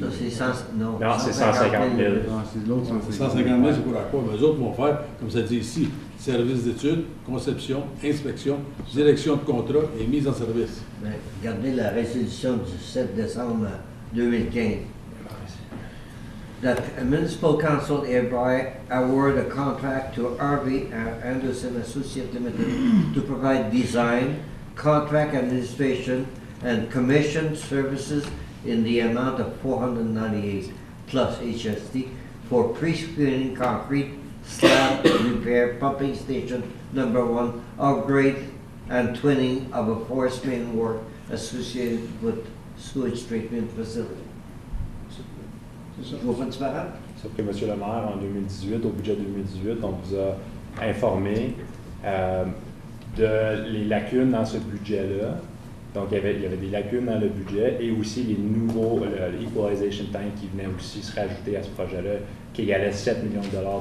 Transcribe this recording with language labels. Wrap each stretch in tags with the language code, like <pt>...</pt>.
<fr>Ça, c'est 100, non, Non, c'est 150 000. Ah, c'est l'autre 150 000, c'est pour à quoi? Mais eux autres vont faire, comme ça dit ici, service d'études, conception, inspection, direction de contrat et mise en service. Mais regardez la résolution du 7 décembre 2015.</fr> <en>That a municipal council hereby award a contract to Harvey Anderson Associate Limited to provide design, contract administration, and commission services in the amount of $498 plus HST for pre-screening concrete slab repair pumping station number 1 upgrade and twinning of a force main work associated with sewage treatment facility.</en> <fr>Je vois pas de différence. Sauf que M. le maire, en 2018, au budget 2018, on vous a informé les lacunes dans ce budget-là. Donc, il y avait des lacunes dans le budget et aussi les nouveaux, l'Equalization Tank qui venait aussi se rajouter à ce projet-là, qui égalait 7 millions de dollars.</fr>